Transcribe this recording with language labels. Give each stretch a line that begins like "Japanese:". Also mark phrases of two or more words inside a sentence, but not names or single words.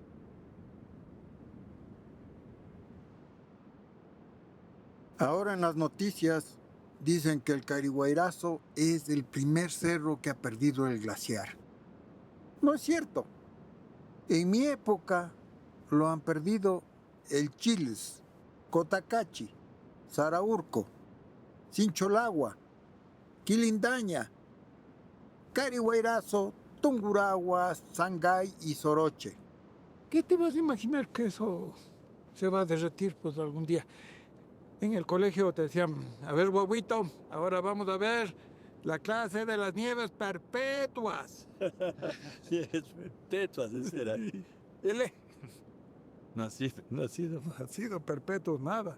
Spanish: Ahora en las noticias dicen que el Cariguairazo es el primer cerro que ha perdido el glaciar. No es cierto. En mi época lo han perdido el Chiles, Cotacachi, Saraurco, Sincholagua, Quilindaña, Cariguairazo, Tungurahua, Sangay y Soroche. ¿Qué te vas a imaginar que eso se va a derretir pues algún día? En el colegio te decían, a ver, huevito, ahora vamos a ver la clase de las nieves perpetuas. Nieves perpetuas, ese era. No ha sido perpetuo nada.